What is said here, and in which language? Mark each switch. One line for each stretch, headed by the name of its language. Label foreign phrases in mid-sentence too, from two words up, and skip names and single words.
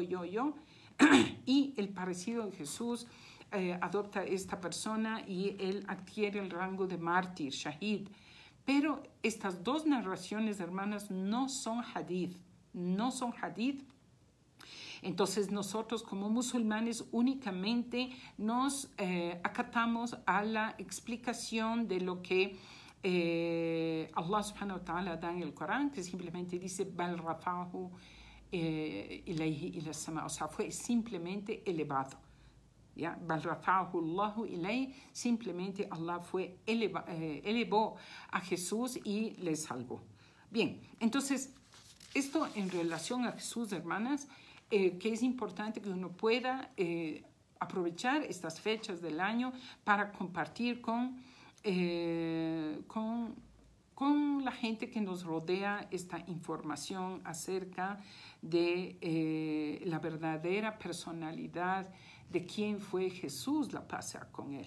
Spanish: Y el parecido de Jesús adopta esta persona, y él adquiere el rango de mártir, shahid. Pero estas 2 narraciones, hermanas, no son hadith. Entonces nosotros como musulmanes únicamente nos acatamos a la explicación de lo que
Arabic: الله سبحانه وتعالى
Spanish: da en el Corán, que simplemente dice
Arabic: بل رفعه إليه إلى السماء,
Spanish: o sea, fue simplemente elevado. ¿Ya?
Arabic: بل رفعه الله إليه,
Spanish: simplemente Allah elevó a Jesús y le salvó. Bien, entonces esto en relación a Jesús, hermanas, que es importante que uno pueda aprovechar estas fechas del año para compartir con la gente que nos rodea esta información acerca de la verdadera personalidad de quién fue Jesús, la paz sea con él.